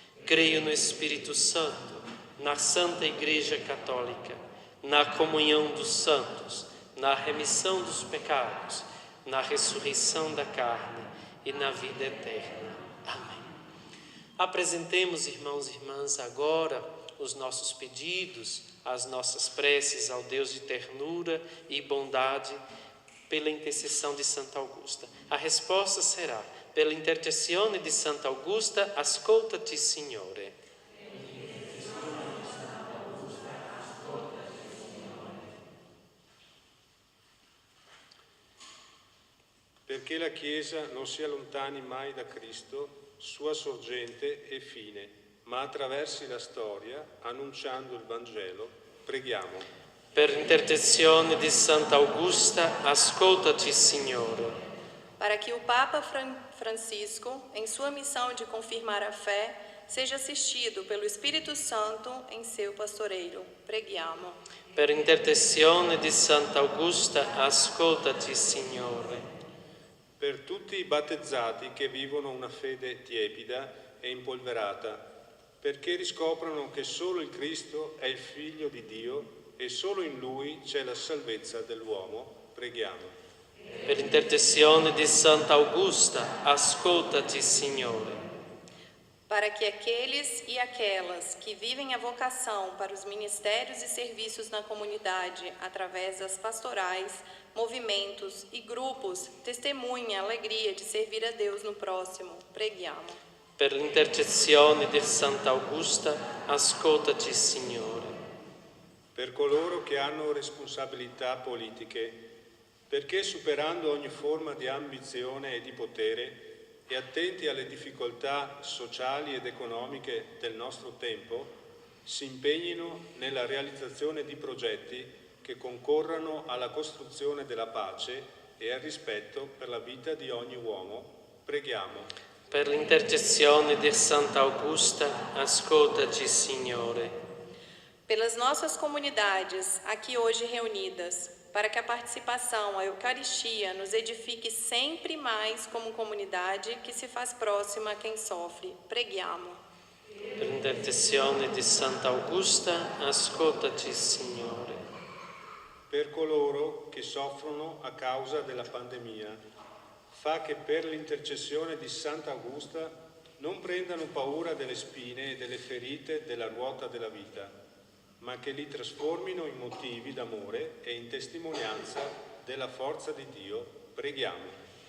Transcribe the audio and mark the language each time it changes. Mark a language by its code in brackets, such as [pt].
[pt] Creio no Espírito Santo, na Santa Igreja Católica, na comunhão dos santos, na remissão dos pecados, na ressurreição da carne e na vida eterna. Amém. Apresentemos, irmãos e irmãs, agora os nossos pedidos, as nossas preces ao Deus de ternura e bondade pela intercessão de Santa Augusta. A resposta será: pela [it] intercessione di Santa Augusta, ascoltaci, Signore. Perché la Chiesa non si allontani mai da Cristo, sua sorgente e fine, ma attraversi la storia, annunciando il Vangelo, preghiamo. Per intercessione di Santa Augusta, ascoltaci, Signore. [pt] Para que o Papa Francisco, em sua missão de confirmar a fé, seja assistido pelo Espírito Santo em seu pastoreio. [it] Preghiamo. Per intercessione di Santa Augusta, ascoltaci, Signore. Per tutti i battezzati che vivono una fede tiepida e impolverata, perché riscoprano che solo il Cristo è il Figlio di Dio e solo in Lui c'è la salvezza dell'uomo, preghiamo. Per intercessione di Santa Augusta, ascoltaci, Signore. [pt] Para que aqueles e aquelas que vivem a vocação para os ministérios e serviços na comunidade, através das pastorais, movimentos e grupos, testemunhem a alegria de servir a Deus no próximo, [it] preghiamo. Per l'intercessione di Santa Augusta, ascoltaci, Signore. Per coloro che hanno responsabilità politiche, perché superando ogni forma di ambizione e di potere e attenti alle difficoltà sociali ed economiche del nostro tempo, si impegnino nella realizzazione di progetti che concorrano alla costruzione della pace e al rispetto per la vita di ogni uomo, preghiamo. Per l'intercessione di Santa Augusta, ascoltaci, Signore. [pt] Pelas nossas comunidades aqui hoje reunidas, para que a participação à Eucaristia nos edifique sempre mais como comunidade que se faz próxima a quem sofre. [it] Preghiamo. Per l'intercessione di Santa Augusta, ascoltaci, Signore. Per coloro che soffrono a causa della pandemia, fa che per l'intercessione di Santa Augusta non prendano paura delle spine e delle ferite della ruota della vita, ma che li trasformino in motivi d'amore e in testimonianza della forza di Dio, preghiamo.